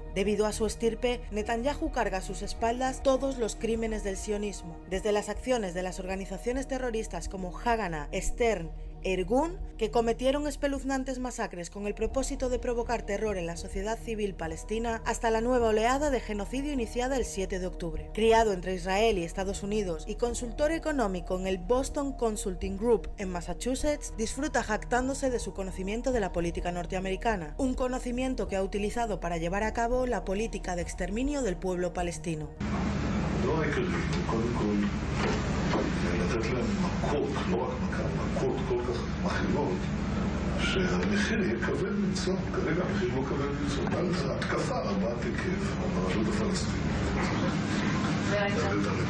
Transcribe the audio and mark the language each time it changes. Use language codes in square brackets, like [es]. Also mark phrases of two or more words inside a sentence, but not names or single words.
[es] Debido a su estirpe, Netanyahu carga a sus espaldas todos los crímenes del sionismo, desde las acciones de las organizaciones terroristas como Haganah, Stern, Irgun, que cometieron espeluznantes masacres con el propósito de provocar terror en la sociedad civil palestina, hasta la nueva oleada de genocidio iniciada el 7 de octubre. Criado entre Israel y Estados Unidos y consultor económico en el Boston Consulting Group en Massachusetts, disfruta jactándose de su conocimiento de la política norteamericana, un conocimiento que ha utilizado para llevar a cabo la política de exterminio del pueblo palestino. [he] לתת להם מכות, לא רק מכות כל כך מכילות, שהמחיר יהיה כבד מנשוא. כרגע המחיר לא כבד מנשוא. זו התקפה רבת היקף על הרשות הפלסטינית. תביא אותם לפחד שהכל מתמוטט.